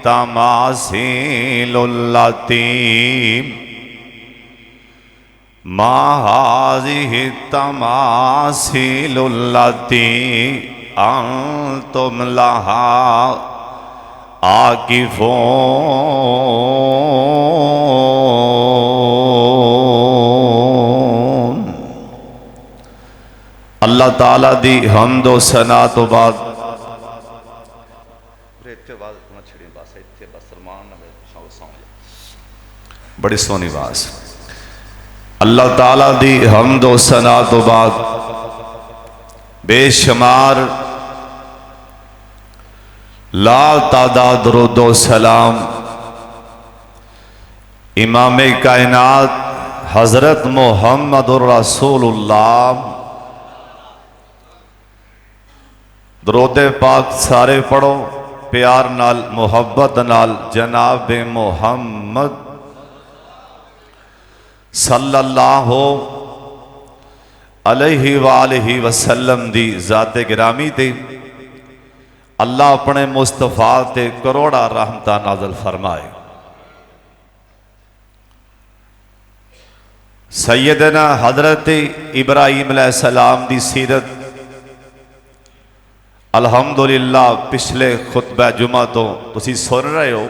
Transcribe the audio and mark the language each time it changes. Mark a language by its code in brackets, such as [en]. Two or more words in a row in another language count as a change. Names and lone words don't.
[ar] التماثيل التي ما هذه التماثيل التي أنتم لها عاكفون. [pa] اللہ تعالیٰ دی حمد و ثنا توں بعد بڑی سوہنی آواز. اللہ تعالیٰ دی حمد و ثنا توں بعد بے شمار لا تعداد درود و سلام امام کائنات حضرت محمد رسول اللہ درود پاک سارے پڑھو پیار نال محبت نال جناب محمد [ar] صلى الله عليه وآله وسلم [pa] دی ذات گرامی تے اللہ اپنے مصطفیٰ تے کروڑاں رحمتاں نازل فرمائے. سیدنا حضرت ابراہیم علیہ السلام دی سیرت الحمد للہ پچھلے خطبہ جمعہ توں تسیں سن رہے ہو.